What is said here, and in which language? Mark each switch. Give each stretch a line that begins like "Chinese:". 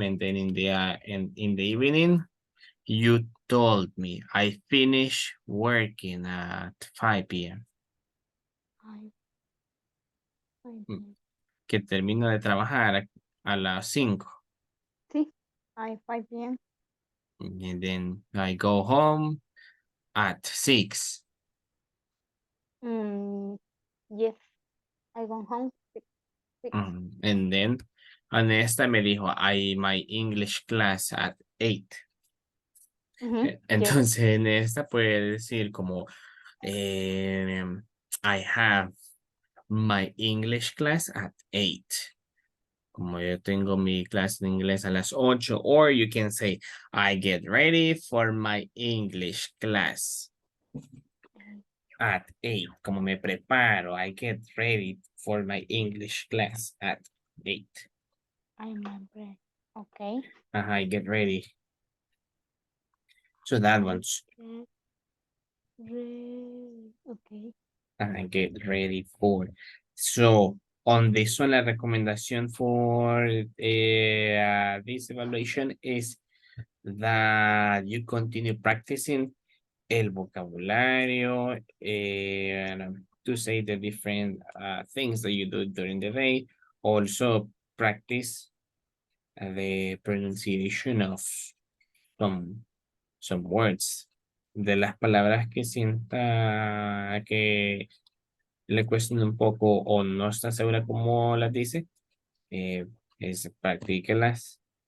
English: and then in the evening, you told me I finish working at 5 p.m.
Spanish: Que termino de trabajar a las 5.
English: Sí, at 5 p.m. And then I go home at 6. Yes, I go home 6. And then on
Spanish: esta me dijo
English: my English class at 8.
Spanish: Entonces en esta puede decir como
English: I have my English class at 8.
Spanish: Como yo tengo mi clase de inglés a las 8.
English: Or you can say I get ready for my English class at 8.
Spanish: Como me preparo,
English: I get ready for my English class at 8. I'm ready. Okay. I get ready. So that one's. Okay. I get ready for. So on this one,
Spanish: la recomendación
English: for this evaluation is that you continue practicing
Spanish: el vocabulario
English: to say the different things that you do during the day. Also practice the pronunciation of some words,
Spanish: de las palabras que sienta que le cuestan un poco o no está segura cómo las dice, practíquelas.